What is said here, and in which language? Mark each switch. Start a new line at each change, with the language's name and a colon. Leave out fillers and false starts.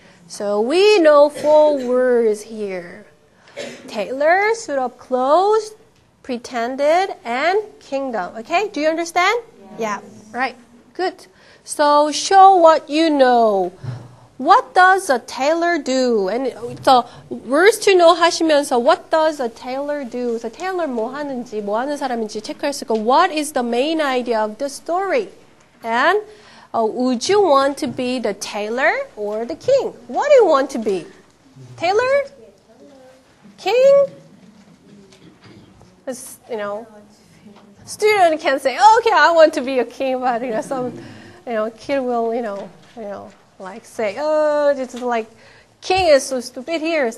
English: So we know 4 words here. Tailor, suit of clothes, pretended, and kingdom. Okay? Do you understand? Yeah. Right. Good. So show what you know. What does a tailor do? And so words to know
Korean: 하시면서
English: what does a tailor do?
Korean: So tailor 뭐 하는지, 뭐 하는 사람인지 체크했을 거.
English: What is the main idea of the story? And would you want to be the tailor or the king? What do you want to be? Tailor? King? It's, student can say, oh, okay, I want to be a king, but some kid will like say, oh, it's like king is so stupid here.